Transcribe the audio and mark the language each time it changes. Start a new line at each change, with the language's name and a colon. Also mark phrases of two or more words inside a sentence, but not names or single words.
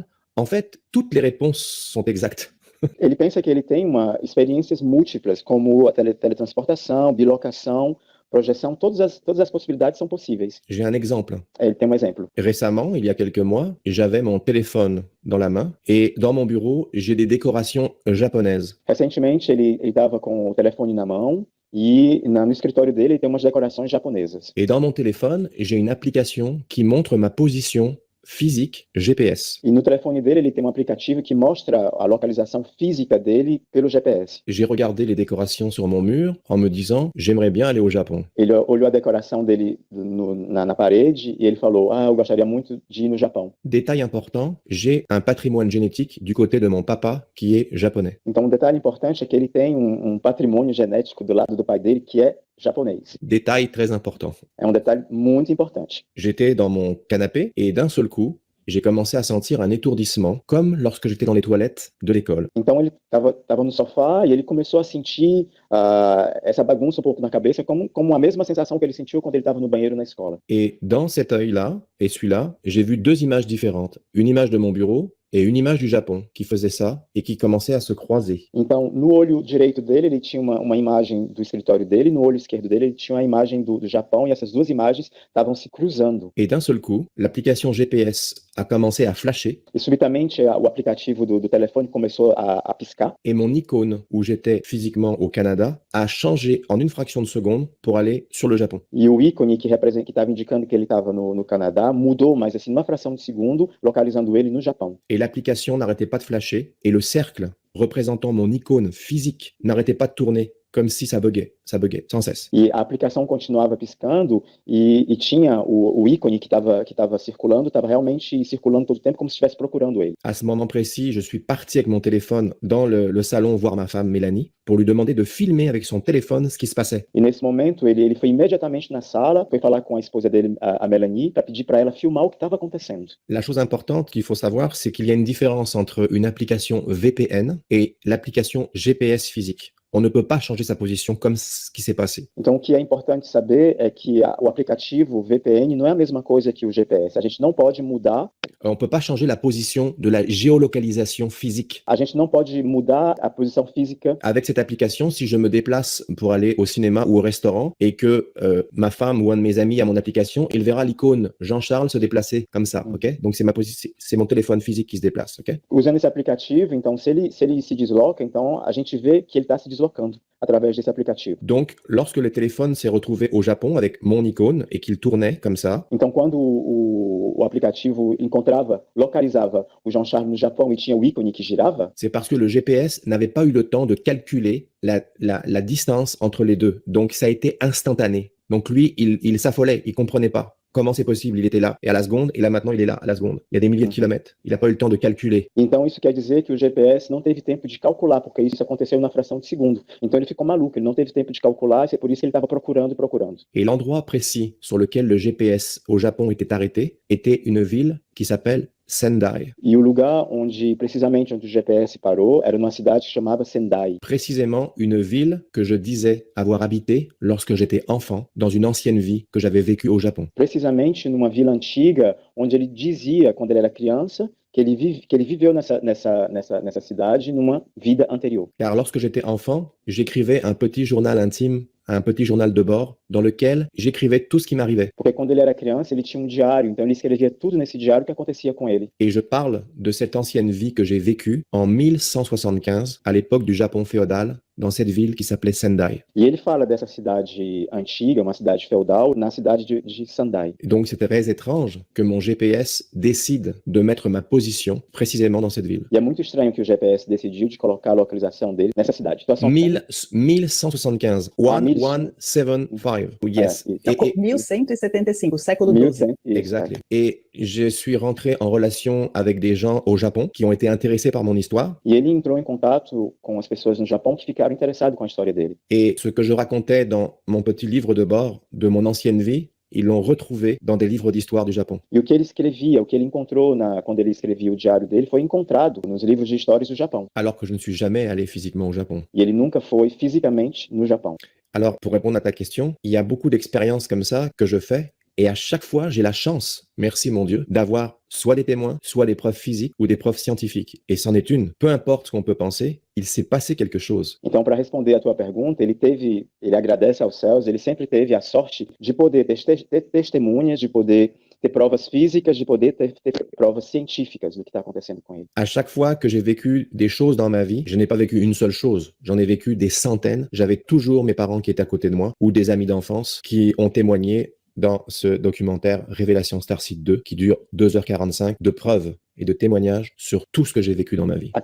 French: En fait, toutes les réponses sont exactes.
Portuguese: Ele pensa que ele tem experiências múltiplas, como a teletransportação, bilocação, projeção, todas as possibilidades são possíveis.
French: J'ai un exemple.
Portuguese: Ele tem exemplo.
French: Récemment, il y a quelques mois, j'avais mon téléphone dans la main et dans mon bureau, j'ai des décorations japonaises.
Portuguese: Recentemente, ele estava com o telefone na mão e no escritório dele ele tem umas decorações japonesas.
French: Et dans mon téléphone, j'ai une application qui montre ma position physique GPS.
Portuguese: E no telefone dele ele tem um aplicativo que mostra a localização física dele pelo GPS.
French: J'ai regardé les décorations sur mon mur en me disant, j'aimerais bien aller au Japon.
Portuguese: Ele olhou a decoração dele na parede e ele falou, eu gostaria muito de ir no Japão.
French: Détail important, j'ai un patrimoine génétique du côté de mon papa qui est japonais.
Portuguese: Então, um detalhe importante é que ele tem patrimônio genético do lado do pai dele que é japonês.
French: Détail très important.
Portuguese: É um detalhe muito importante.
French: J'étais dans mon canapé et d'un seul coup, j'ai commencé à sentir un étourdissement, comme lorsque j'étais dans les toilettes de l'école.
Portuguese: Então ele estava no sofá e ele começou a sentir essa bagunça um pouco na cabeça, como a mesma sensação que ele sentiu quando ele estava no banheiro na escola.
French: Et dans cet œil-là et celui-là, j'ai vu deux images différentes. Une image de mon bureau et une image du Japon qui faisait ça et qui commençait à se croiser.
Portuguese: Então, no olho direito dele, ele tinha uma imagem do escritório dele, no olho esquerdo dele, ele tinha uma imagem do Japão, e essas duas imagens estavam se cruzando.
French: Et d'un seul coup, l'application GPS a commencé à flasher.
Portuguese: E subitamente, o aplicativo do telefone começou a piscar.
French: Et mon icône, où j'étais physiquement au Canada, a changé en une fraction de seconde pour aller sur le Japon.
Portuguese: E o ícone que estava indicando que ele estava no Canadá mudou, mas assim, numa fração de segundo, localizando ele no Japão.
French: Et l'application n'arrêtait pas de flasher, et le cercle représentant mon icône physique n'arrêtait pas de tourner, comme si ça buguait, sans cesse.
Portuguese: E a aplicação continuava piscando e tinha o ícone que estava circulando, estava realmente circulando todo o tempo, como se estivesse procurando ele.
French: À ce moment précis, je suis parti avec mon téléphone dans le salon voir ma femme Mélanie pour lui demander de filmer avec son téléphone ce qui se passait.
Portuguese: E nesse momento, ele foi imediatamente na sala, foi falar com a esposa dele, a Melanie, para pedir para ela filmar o que estava acontecendo.
French: La chose importante qu'il faut savoir, c'est qu'il y a une différence entre une application VPN et l'application GPS physique. On ne peut pas changer sa position comme ce qui s'est passé.
Portuguese: Então, o que é importante saber é que o aplicativo VPN não é a mesma coisa que o GPS. A gente não pode mudar.
French: On ne peut pas changer la position de la géolocalisation physique.
Portuguese: A gente não pode mudar a posição física.
French: Avec cette application, si je me déplace pour aller au cinéma ou au restaurant et que ma femme ou un de mes amis a mon application, il verra l'icône Jean-Charles se déplacer comme ça, ok? Donc c'est mon téléphone physique qui se déplace, ok?
Portuguese: Usando esse aplicativo, então, se ele se desloca, então a gente vê que ele está se deslocando através desse aplicativo.
French: Donc, lorsque le téléphone s'est retrouvé au Japon avec mon icône et qu'il tournait comme ça,
Portuguese: então, quando o aplicativo localizava o Jean-Charles no Japão e tinha o ícone que girava,
French: c'est parce que le GPS n'avait pas eu le temps de calculer la distance entre les deux. Donc, ça a été instantané. Donc, lui, il s'affolait, il comprenait pas. Comment c'est possible? Il était là, et à la seconde, et là maintenant il est là, à la seconde. Il y a des milliers de kilomètres. Il n'a pas eu le temps de calculer.
Portuguese: Então isso quer dizer que o GPS não teve tempo de calcular, porque isso aconteceu na fração de segundo. Então ele ficou maluco, ele não teve tempo de calcular, e c'est por isso que ele estava procurando e procurando.
French: Et l'endroit précis sur lequel le GPS au Japon était arrêté était une ville qui s'appelle Sendai.
Portuguese: E o lugar precisamente onde o GPS parou, era numa cidade que chamava Sendai.
French: Précisément une ville que je disais avoir habité lorsque j'étais enfant, dans une ancienne vie que j'avais vécue au Japon.
Portuguese: Precisamente numa vila antiga, onde ele dizia, quando ele era criança, que ele viveu nessa cidade numa vida anterior.
French: Car lorsque j'étais enfant, j'écrivais un petit journal intime, un petit journal de bord, dans lequel j'écrivais tout ce qui m'arrivait.
Portuguese: Porque quando ele era criança, ele tinha diário, então ele escrevia tudo nesse diário que acontecia com ele.
French: Et je parle de cette ancienne vie que j'ai vécue en 1175, à l'époque du Japon féodal, dans cette ville qui s'appelait Sendai.
Portuguese: E ele fala dessa cidade antiga, uma cidade feudal, na cidade de Sendai.
French: Donc c'était très étrange que mon GPS décide de mettre ma position précisément dans cette ville.
Portuguese: E é muito estranho que o GPS decidiu de colocar a localização dele nessa cidade. Situação
English: 1175. 1175. Yes.
Portuguese: É, 1175, século XII.
English: Exactly.
French: Et je suis rentré en relation avec des gens au Japon qui ont été intéressés par mon histoire.
Portuguese: E ele entrou em contato com as pessoas no Japão que ficaram interessadas com a história dele.
French: Et ce que je racontais dans mon petit livre de bord de mon ancienne vie, ils l'ont retrouvé dans des livres d'histoire du Japon.
Portuguese: E o que ele escrevia, o que ele encontrou quando ele escrevia o diário dele, foi encontrado nos livros de histórias do Japão.
French: Alors que je ne suis jamais allé physiquement au Japon.
Portuguese: E ele nunca foi fisicamente no Japão.
French: Alors, pour répondre à ta question, il y a beaucoup d'expériences comme ça que je fais. Et à chaque fois, j'ai la chance, merci mon Dieu, d'avoir soit des témoins, soit des preuves physiques ou des preuves scientifiques. Et c'en est une. Peu importe ce qu'on peut penser, il s'est passé quelque chose.
Portuguese: Então, para responder a tua pergunta, ele agradece aos céus, ele sempre teve a sorte de poder ter testemunhas, de poder ter provas físicas, de poder ter provas científicas do que está acontecendo com ele.
French: À chaque fois que j'ai vécu des choses dans ma vie, je n'ai pas vécu une seule chose. J'en ai vécu des centaines. J'avais toujours mes parents qui étaient à côté de moi ou des amis d'enfance qui ont témoigné dans ce documentaire Révélation Starseed 2 qui dure 2h45 de preuves et de témoignages sur tout ce que j'ai vécu dans ma vie.